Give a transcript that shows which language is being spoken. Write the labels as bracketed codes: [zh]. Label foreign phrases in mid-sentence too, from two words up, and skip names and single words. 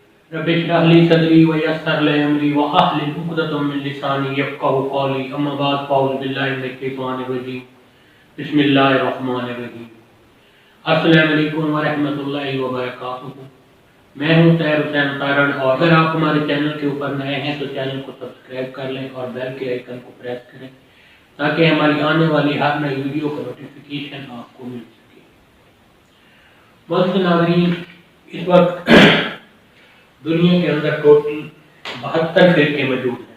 [ar] رب اشرح لي صدري ويسر لي أمري واحلل عقدة من لساني يفقهوا قولي أما بعد فأعوذ بالله من الشيطان الرجيم بسم الله الرحمن الرحيم. السلام عليكم ورحمة الله وبركاته. [ur] میں ہوں تیر حسین تارڑ، اور اگر آپ ہمارے چینل کے اوپر نئے ہیں تو چینل کو سبسکرائب کر لیں اور بیل کے آئیکن کو پریس کریں تاکہ ہماری آنے والی ہر نئی ویڈیو کا نوٹیفکیشن آپ کو مل سکے. محترم ناظرین، اس وقت دنیا کے اندر ٹوٹل 72 فرقے موجود ہیں.